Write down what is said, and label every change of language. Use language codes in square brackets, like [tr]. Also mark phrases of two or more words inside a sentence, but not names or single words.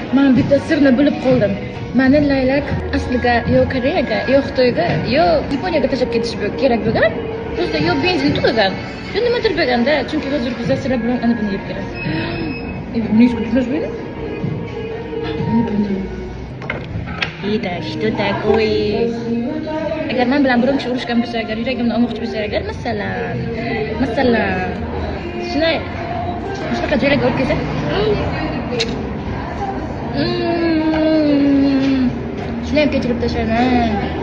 [uz] Men bitta sirni bilib qoldim. Meni laylak asliga yo Koreyaga, yo Xitoyga, yo Yaponiyaga tashlab ketish kerak bo'lgan. Просто yo benzin tugagan, yo nimadir bo'lganda, chunki hozir bizlar sira bilan ana buni yeb kelamiz. [ru] Buni исключено же. И да, что такое? [uz] Agar men bilan biron kishi urushgan bo'lsa, agar yuragimni olmoqchi bo'lsa, agar masalan, shunaqa joylarga olib kelsa, shuni ham kechirib tashlayman.